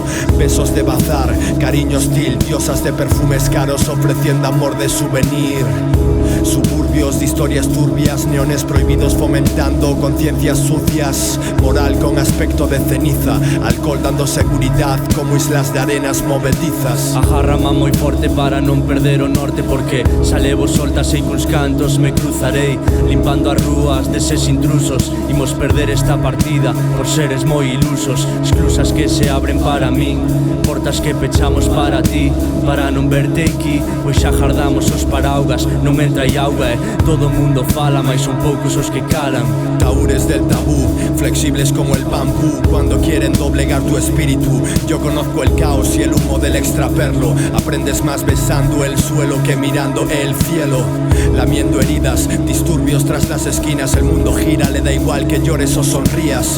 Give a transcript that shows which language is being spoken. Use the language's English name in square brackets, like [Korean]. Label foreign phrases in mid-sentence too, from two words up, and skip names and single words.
[Spanish] Besos de bazar, cariño hostil, diosas de perfumes caros ofreciendo amor de souvenir. Suburbios de historias turbias, neones prohibidos fomentando conciencias sucias. Moral con aspecto de ceniza, alcohol dando seguridad como islas de arenas movedizas. [Galician] Agárrame moi forte para non perder o norte, porque xa levo soltas e cuns cantos me cruzarei, limpando as rúas deses intrusos. Imos perder esta partida por seres moi ilusos, esclusas que se abren para min, portas que pechamos para ti, para non verte aquí, pois xa jardamos os paraugas, non entra aí auga e todo o mundo fala, mais son poucos os que calan. [Spanish] Taúres del tabú, flexibles como el bambú, cuando quieren doblegar tu espíritu. Yo conozco el caos y el humo del extraperlo, aprendes más besando el suelo que mirando el cielo. Lamiendo heridas, disturbios tras las esquinas, el mundo gira, le da igual que llores o sonrías.